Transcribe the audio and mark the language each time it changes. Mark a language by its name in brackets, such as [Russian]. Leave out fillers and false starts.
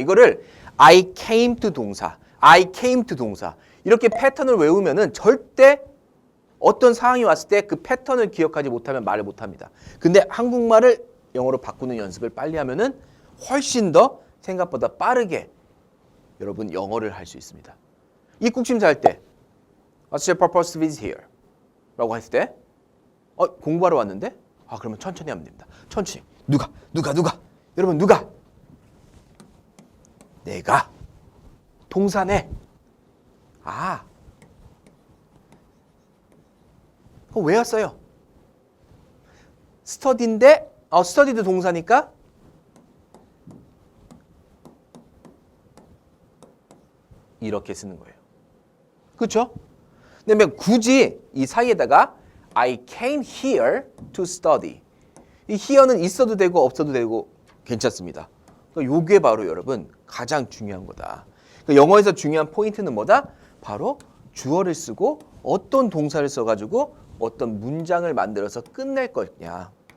[Korean] 이거를 [English] I came to [Korean] 동사, I came to 동사 이렇게 패턴을 외우면은 절대 어떤 상황이 왔을 때 그 패턴을 기억하지 못하면 말을 못합니다. 근데 한국말을 영어로 바꾸는 연습을 빨리 하면은 훨씬 더 생각보다 빠르게 여러분 영어를 할 수 있습니다. 입국심사 할 때 [English] What's your purpose to visit here? [Korean] 라고 했을 때 공부하러 왔는데? 그러면 천천히 하면 됩니다. 천천히. 누가? 여러분 누가? 내가. 동사네. 그거 왜 왔어요? 스터디인데 스터디도 동사니까 이렇게 쓰는 거예요. 그렇죠? 근데 굳이 이 사이에다가 [English] I came here to study. [Korean] 이 here는 있어도 되고 없어도 되고 괜찮습니다. 그러니까 요게 바로 여러분 가장 중요한 거다. 그러니까 영어에서 중요한 포인트는 뭐다? 바로 주어를 쓰고 어떤 동사를 써가지고 어떤 문장을 만들어서 끝낼 거냐.